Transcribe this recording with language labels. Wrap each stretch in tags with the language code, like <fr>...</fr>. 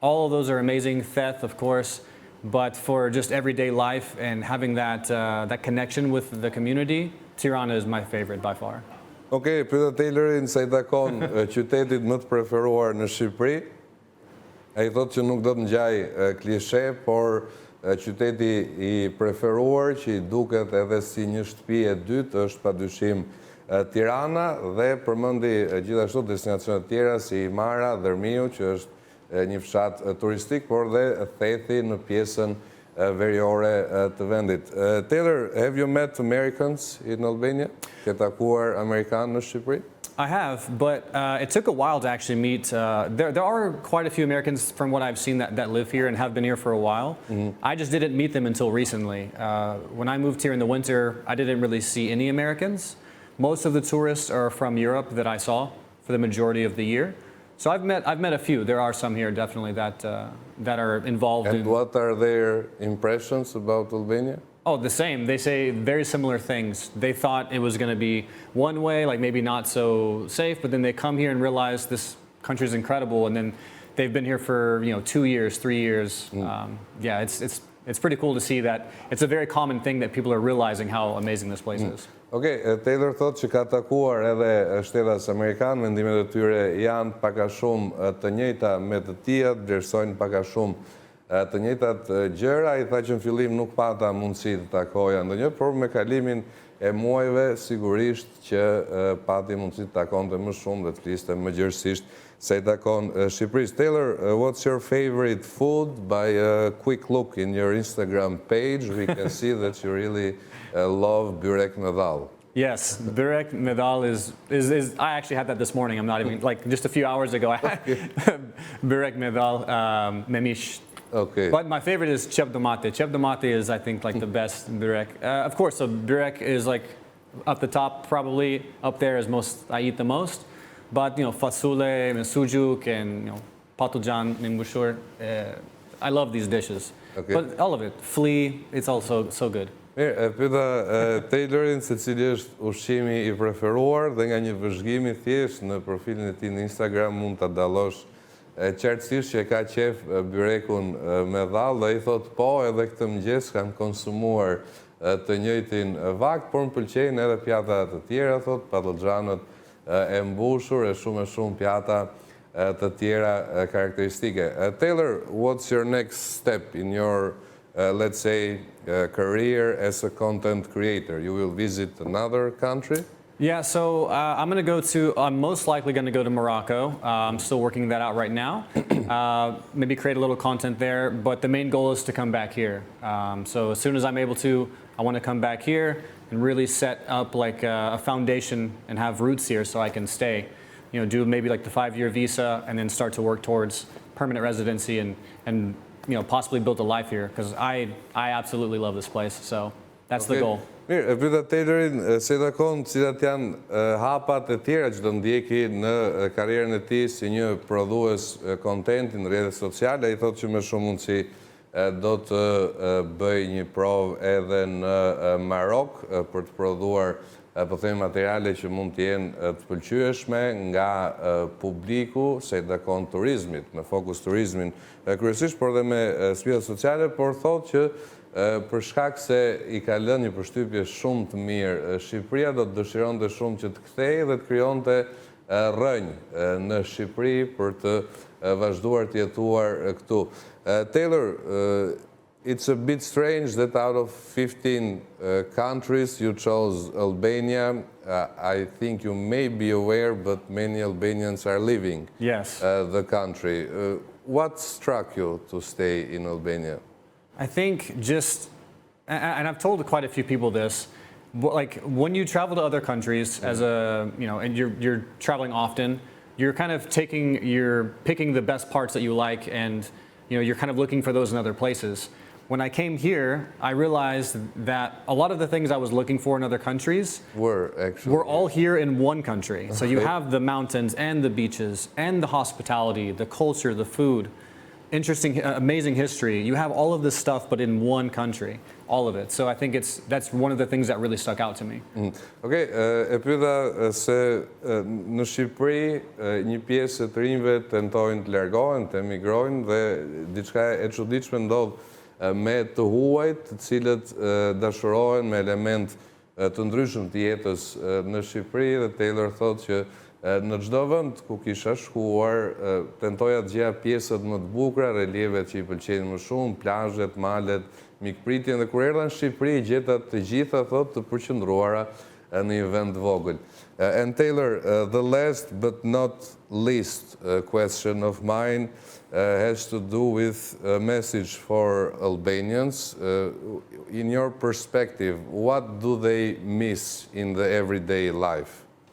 <en>All of those are amazing. Thethi, of course. But for just everyday life and having that connection with the community, Tirana is my favorite by far.</en> <sq>Okej, pyeta Taylorin se i takon qytetit më të preferuar në Shqipëri. Ai thotë që nuk do të ngjaj klishe, por qyteti i preferuar që i duket edhe si një shtëpi e dytë është padyshim Tirana, dhe përmendi gjithashtu destinacione të tjera si Himara, Dhërmiu, që është një fshat turistik, por dhe Thethi në pjesën veriore të vendit.</sq> <en>Taylor, have you met Americans in Albania?</en> <sq>Ke takuar Amerikanë në Shqipëri?</sq> <en>I have, but it took a while to actually meet. There are quite a few Americans from what I've seen that live here and have been here for a while. I just didn't meet them until recently. When I moved here in the winter, I didn't really see any Americans. Most of the tourists are from Europe that I saw for the majority of the year. So I've met a few. There are some here definitely that are involved. And what are their impressions about Albania? Oh, the same. They say very similar things. They thought it was going to be one way, like maybe not so safe, but then they come here and realize this country is incredible, and then they've been here for 2 years, 3 years. Yeah, it's pretty cool to see that it's a very common thing that people are realizing how amazing this place is.</en> <sq>Okej, Taylor thotë që ka takuar edhe shtetas amerikanë, mendimet e tyre janë pak a shumë të njëjta me të tija, vlerësojnë pak a shumë të njëjtat gjëra. I tha që në fillim nuk pata mundësi të takoja ndonjë, por me kalimin e muajve sigurisht që pati mundësi të takonte më shumë dhe të fliste më gjerësisht se i takon Shqipërisë.</sq> <en>Taylor, what's your favorite food? By a quick look in your Instagram page, we can see that you really love byrek me dhall. Yes, byrek me dhall is I actually had that this morning. I'm not even, like, just a few hours ago I had byrek me dhall me mish. Okay. But my favorite is qep domate. Qep domate is, I think, like the best byrek. Of course, so byrek is like up the top, probably up there is I eat the most. But fasule, sujuk, and patlıcan, mbushur. I love these dishes. Okay. But all of it, flea, it's also so good.</en> <sq>Mirë, e pyeta Taylorin se cili është ushqimi i preferuar dhe nga një vëzhgimi thjesht në profilin e tij në Instagram mund ta dallosh qartësisht që ka qef byrekun me dhall dhe i thot po edhe këtë mëngjes kam konsumuar të njëjtin vakt, por më pëlqejnë edhe pjata të tjera, thot, patlıxhanët e mbushur e shumë pjata të tjera karakteristike.</sq> <en>Taylor, what's your next step in your let's say, career as a content creator? You will visit another country? Yeah, so I'm most likely going to go to Morocco. I'm still working that out right now. Maybe create a little content there, but the main goal is to come back here. So as soon as I'm able to, I want to come back here and really set up like a foundation and have roots here so I can stay. You know, do maybe like the 5-year visa and then start to work towards permanent residency and you know, possibly build a life here because I absolutely love this place. So that's the goal.</en> <sq>Mirë, e pyeta Taylorin se takon cilat janë hapat e tjera që do ndjeki në karrierën e tij si një prodhues kontenti në rrjetet sociale. Ai thotë që me shumë mundësi do të bëj një provë edhe në Marok për të prodhuar po them materiale që mund të jenë të pëlqyeshme nga publiku se takon turizmit, me fokus turizmin kryesisht, por dhe me sfida sociale, por thotë që për shkak se i ka lënë një përshtypje shumë të mirë Shqipëria, do të dëshironte shumë që të kthehej dhe të krijonte rrënjë në Shqipëri për të vazhduar të jetuar këtu.</sq> <en>Taylor, it's a bit strange that out of 15 countries you chose Albania. I think you may be aware, but many Albanians are leaving the country. What struck you to stay in Albania? I think and I've told quite a few people this, but like when you travel to other countries as and you're traveling often, you're kind of picking the best parts that you like and you're kind of looking for those in other places. When I came here, I realized that a lot of the things I was looking for in other countries were all here in one country. So you have the mountains and the beaches and the hospitality, the culture, the food, interesting, amazing history. You have all of this stuff, but in one country, all of it. So I think that's one of the things that really stuck out to me.</en> <sq>Okay, e pyeta se në Shqipëri një pjesë të rinjve tentojnë të largohen, të emigrojnë dhe diçka e çuditshme ndodh me të huajt, të cilët dashurohen me element të ndryshëm të jetës në Shqipëri dhe Taylor thotë që në çdo vend ku kisha shkuar, tentoja të gjeja pjesët më të bukura, relievet që i pëlqejnë më shumë, plazhet, malet, mikpritjen dhe kur erdha në Shqipëri gjeta të gjitha thotë të përqendruara në një vend vogël.</sq> <en>And Taylor, the last but not least question of mine has to do with a message for Albanians. In your perspective, what do they miss in the everyday life?</en>